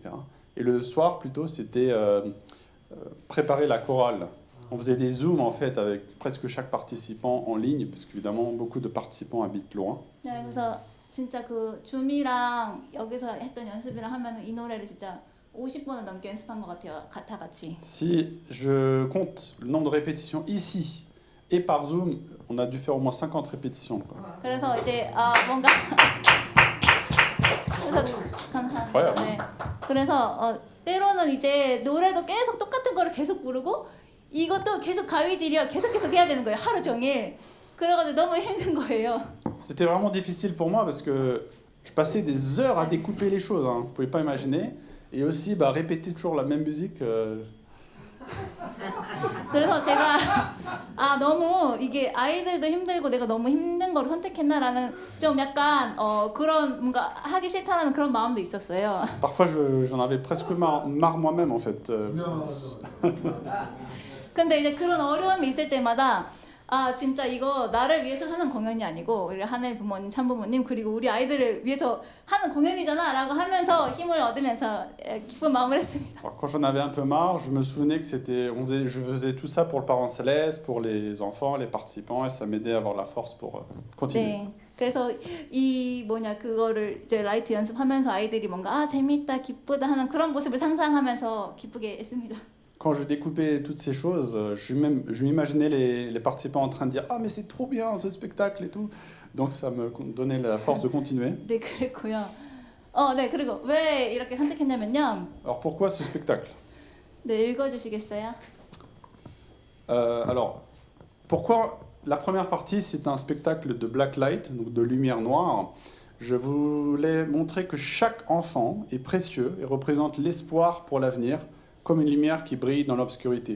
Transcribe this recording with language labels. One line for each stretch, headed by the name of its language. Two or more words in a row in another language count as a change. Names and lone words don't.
French: Et le soir, plutôt, c'était préparer la chorale. On faisait des zooms en fait avec presque chaque participant en ligne, parce qu'évidemment, beaucoup de participants habitent loin.
Korean: 네, 그래서 진짜 그 줌이랑 여기서 했던 연습이랑 하면 이 노래를 진짜 50번은 넘게 연습한 것 같아요. 다 같이.
French: Si je compte le nombre de répétitions ici et par Zoom, on a dû faire au moins 50 répétitions. Quoi.
Korean: 그래서 이제 뭔가 그래서 감사합니다. 네. 그래서 때로는 이제 노래도 계속 똑같은 거를 계속 부르고 이것도 계속 가위질이야 계속 해야 되는 거예요. 하루 종일. 그래가지고 너무 힘든 거예요.
French: C'était vraiment difficile pour moi parce que je passais des heures à découper les choses. Hein. Vous pouvez pas imaginer. Et aussi répéter toujours la même musique.
Korean: 그래서 제가 너무 이게 아이들도 힘들고 내가 너무 힘든 거를 선택했나라는 좀 약간 그런 뭔가 하기 싫다는 그런 마음도 있었어요.
French: Parfois j'en avais presque marre moi-même en fait.
Korean: 근데 이제 그런 어려움이 있을 때마다 진짜 이거 나를 위해서 하는 공연이 아니고 우리 하늘 부모님, 참부모님 그리고 우리 아이들을 위해서 하는 공연이잖아 라고 하면서 힘을 얻으면서 기쁜 마음을 했습니다.
French: Alors, quand j'en avais un peu marre, je me souvenais que je faisais tout ça pour le parent céleste, pour les enfants, les participants, et ça m'aidait à avoir la force pour continuer.
Korean: 네, 그래서 그거를 이제 라이트 연습하면서 아이들이 뭔가 재밌다, 기쁘다 하는 그런 모습을 상상하면서 기쁘게 했습니다.
French: Quand je découpais toutes ces choses, je m'imaginais les participants en train de dire « Ah mais c'est trop bien ce spectacle et tout !» Donc ça me donnait la force de continuer.
Korean: 네, 그랬고요. 네, 그리고 왜 이렇게 선택했냐면요.
French: Alors pourquoi ce spectacle?
Korean: 네, 읽어주시겠어요?
French: Alors, pourquoi la première partie c'est un spectacle de
English: black light,
French: donc de lumière noire. Je voulais montrer que chaque enfant est précieux et représente l'espoir pour l'avenir, comme une lumière qui brille dans l'obscurité.